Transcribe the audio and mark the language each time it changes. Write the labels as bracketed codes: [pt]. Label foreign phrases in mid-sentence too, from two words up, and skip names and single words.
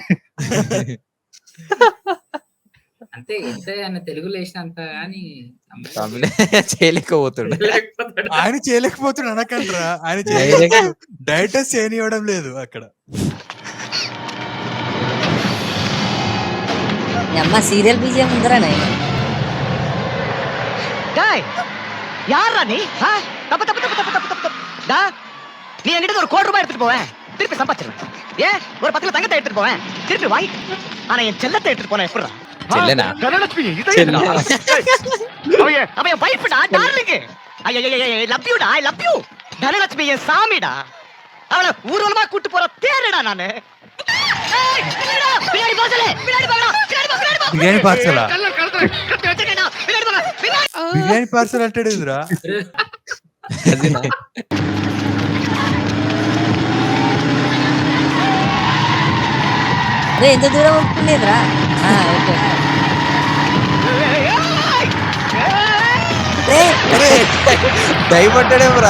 [te] అంటే ఎంత ఆయన తెలుగులో వేసినంత కానీ తమిళ చేయలేకపోతాడు. ఆయన చేయలేకపోతాడు అనకంటారా, ఆయన డైరెక్టర్స్ చేయనివ్వడం లేదు అక్కడ. అమ్మ సీరియల్ బీజే ముందరా [ta] யாரா நீ? தப்பு தப்பு தப்பு தப்பு தப்பு தப்பு டா, நீ என்கிட்ட 1 கோடி ரூபாய் எடுத்துட்டு போவேன், திருப்பி சம்பாதிச்சிருவேன். ஒரு 10 கிலோ தங்கத்தை எடுத்துட்டு போவேன், திருப்பி வாங்கி. ஆனா என் செல்லத்தை எடுத்துட்டு போனேன் எப்படிடா? [te] చెల్లెనా? ధనలక్ష్మి [ta] அவன் என் வைஃப்டா, டார்லிங். [en] I love you [ta] டா, [en] I love you. [ta] தனலட்சுமி என் சாமிடா, அவளை ஊர்வலமா கூட்டு போற தேரடா நானு. பின்னாடி போசலே, பின்னாடி போடா, பின்னாடி போ, பின்னாடி போ. [te] బిర్యానీ పార్సలా? [ta] பின்னாடி போ, பின்னாடி. [te] బిర్యానీ పార్సల్ అంటాడు ఎదురా. ఎంత దూరం ఉంటుందిరా? భయపడ్డాడేమరా?